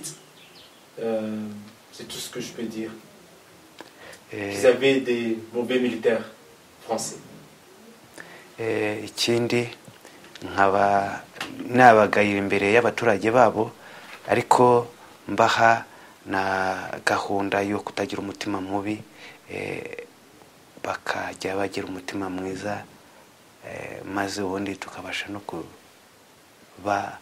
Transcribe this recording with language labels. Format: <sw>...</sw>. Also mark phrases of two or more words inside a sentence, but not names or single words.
<fr>C'est tout ce que je peux dire. Ils avaient des mauvais militaires français.</fr> <rw>Ikindi nkaba nabagayira imbere y'abaturage babo, ariko mbaha na gahunda yo kutagira umutima mubi, bakajya bagira umutima mwiza, maze ubundi tukabasha no kuba</rw>